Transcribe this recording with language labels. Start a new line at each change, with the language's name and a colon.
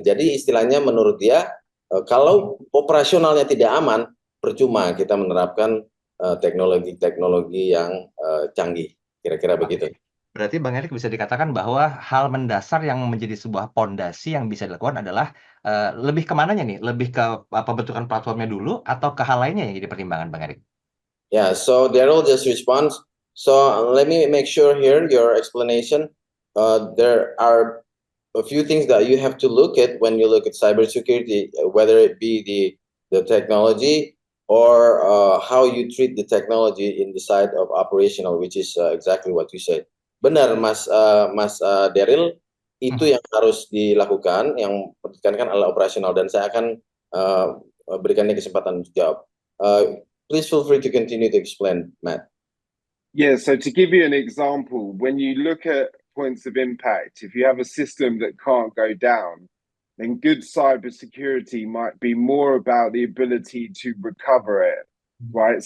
Indonesian: Jadi istilahnya menurut dia kalau operasionalnya tidak aman, percuma kita menerapkan teknologi-teknologi yang canggih. Kira-kira begitu. Berarti Bang Erik bisa dikatakan bahwa hal mendasar yang menjadi sebuah pondasi yang bisa dilakukan adalah lebih kemananya nih? Lebih ke pembentukan platformnya dulu atau ke hal lainnya yang jadi pertimbangan Bang Erik?
English: Yeah, so Daryl just responds. So let me make sure here your explanation. There are a few things that you have to look at when you look at cybersecurity, whether it be the technology or how you treat the technology in the side of operational, which is exactly what you said.
Indonesian: Benar, Mas Daryl, itu yang harus dilakukan, yang ditekankan adalah operasional, dan saya akan berikannya kesempatan untuk jawab.
English: Please feel free to continue to explain, Matt. Yeah, so to give you an example, when you look at points of impact, if you have a system that can't go down, then good cybersecurity might be more about the ability to recover it, right?